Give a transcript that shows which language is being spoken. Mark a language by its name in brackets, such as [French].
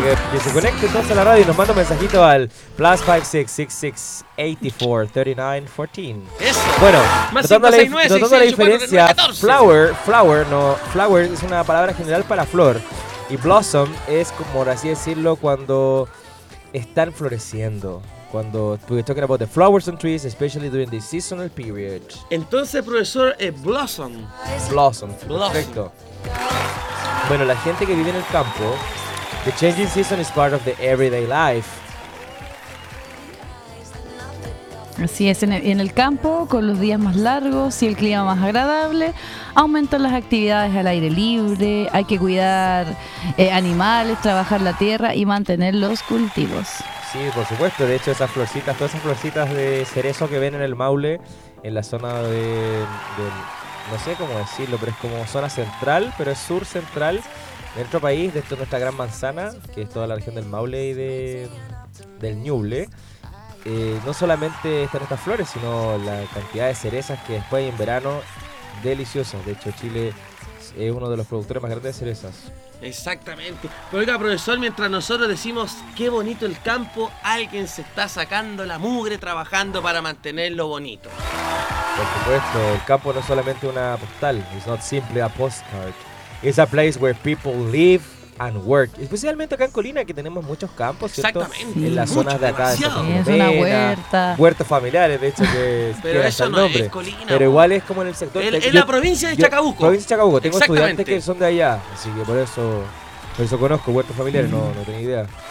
[Spanish] Que se conecte entonces a la radio y nos manda un mensajito al +56 6684 3914. Eso. Bueno, notando la diferencia, flower es una palabra general para flor. Y blossom es como, por así decirlo, cuando están floreciendo. Cuando [English] we're talking about the flowers and trees, especially during the seasonal period. [Spanish] Entonces, profesor, es blossom. Blossom, perfecto. Bueno, la gente que vive en el campo. [English] The changing season is part of the everyday life. [Spanish] Así es, en el campo, con los días más largos y el clima más agradable, aumentan las actividades al aire libre, hay que cuidar animales, trabajar la tierra y mantener los cultivos. Sí, por supuesto, de hecho esas florcitas, todas esas florcitas de cerezo que ven en el Maule, en la zona de no sé cómo decirlo, pero es como zona central, pero es sur central. Dentro del país, dentro de nuestra gran manzana, que es toda la región del Maule y del Ñuble, no solamente están estas flores, sino la cantidad de cerezas que después en verano, deliciosas. De hecho, Chile es uno de los productores más grandes de cerezas. Exactamente. Pero oiga, profesor, mientras nosotros decimos qué bonito el campo, alguien se está sacando la mugre trabajando para mantenerlo bonito. Por supuesto, el campo no es solamente una postal, [English] it's not simply a postcard. It's a place where people live and work. [Spanish] Especialmente acá en Colina, que tenemos muchos campos, ¿cierto? Exactamente. En las zonas de acá. Es una huerta. Huertos familiares, de hecho, que pero eso el nombre. No es Colina. Pero igual es como en el sector. En la provincia de Chacabuco. Tengo estudiantes que son de allá. Así que por eso conozco huertos familiares. No tenía idea.